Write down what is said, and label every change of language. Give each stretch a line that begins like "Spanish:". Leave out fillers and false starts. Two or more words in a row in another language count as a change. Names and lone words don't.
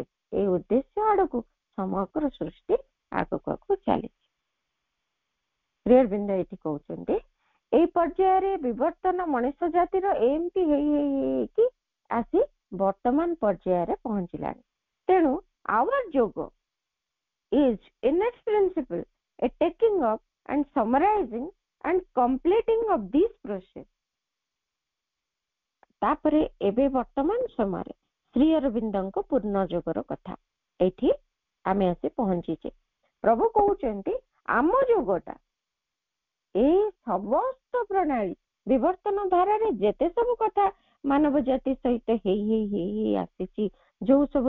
Odia: ଏଇ ଉଦ୍ଦେଶ୍ୟ ଆଡକୁ ସମଗ୍ର ସୃଷ୍ଟି ଆଗକୁ ଆଗକୁ ଚାଲିଛି। ଶ୍ରୀ ଅରବିନ୍ଦ ଏଇଠି କହୁଛନ୍ତି, ଏଇ ପର୍ଯ୍ୟାୟରେ ବିବର୍ତ୍ତନ ମଣିଷ ଜାତିର ଏମିତି ହେଇକି ଆସି ବର୍ତ୍ତମାନ ପର୍ଯ୍ୟାୟରେ ପହଞ୍ଚିଲାଣି।
English: ତେଣୁ our yoga is in its principle a taking up and summarizing and completing of this process।
Odia: ତାପରେ ଏବେ ବର୍ତ୍ତମାନ ସମୟରେ ଶ୍ରୀ ଅରବିନ୍ଦଙ୍କ ପୂର୍ଣ୍ଣ ଯୋଗର କଥା ଏଇଠି ଆମେ ଆସି ପହଞ୍ଚିଛେ। ପ୍ରଭୁ କହୁଛନ୍ତି ଆମ ଯୋଗଟା ଏଇ ସମସ୍ତ ପ୍ରଣାଳୀ ବିବର୍ତ୍ତନ ଧାରାରେ ଯେତେ ସବୁ କଥା ମାନବ ଜାତି ସହିତ ହେଇ ହେଇ ହେଇ ହେଇ ଆସିଛି, ଯୋଉ ସବୁ